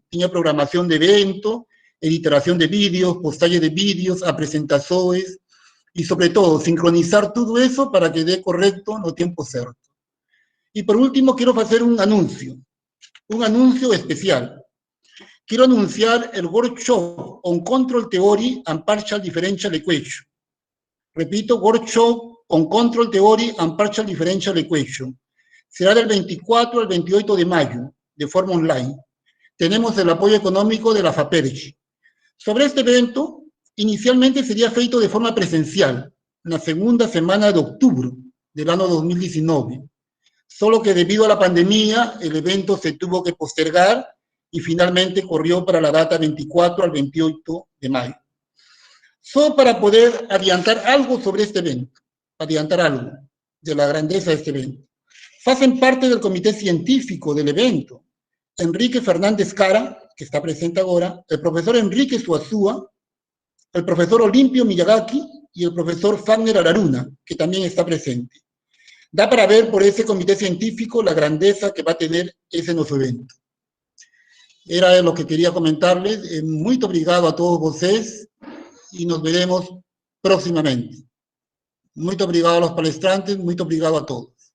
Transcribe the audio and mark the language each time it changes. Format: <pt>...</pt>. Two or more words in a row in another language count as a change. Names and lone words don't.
<es>Tenía programación de evento, editación de vídeos, postaje de vídeos, a presentaciones, y sobre todo, sincronizar todo eso para que dé correcto no tiempo certo. Y por último, quiero hacer un anuncio especial. Quiero anunciar el workshop on Control Theory and Partial Differential Equation. Repito, workshop on Control Theory and Partial Differential Equation. Será del 24 al 28 de mayo, de forma online. Tenemos el apoyo económico de la FAPERGI. Sobre este evento, inicialmente sería feito de forma presencial, en la segunda semana de octubre del año 2019. Solo que debido a la pandemia, el evento se tuvo que postergar y finalmente corrió para la data 24 al 28 de mayo. Solo para poder adiantar algo sobre este evento, adiantar algo de la grandeza de este evento. Hacen parte del comité científico del evento Enrique Fernández Cara, que está presente ahora, el profesor Enrique Suazúa, el profesor Olimpio Miyagaki y el profesor Fagner Araruna, que también está presente. Da para ver por ese comité científico la grandeza que va a tener ese nuestro evento. Era lo que quería comentarles. Muy</es> <pt>obrigado a todos vocês</pt> <es>y nos veremos próximamente. Muy obrigado a los palestrantes, muy obrigado a todos.</es>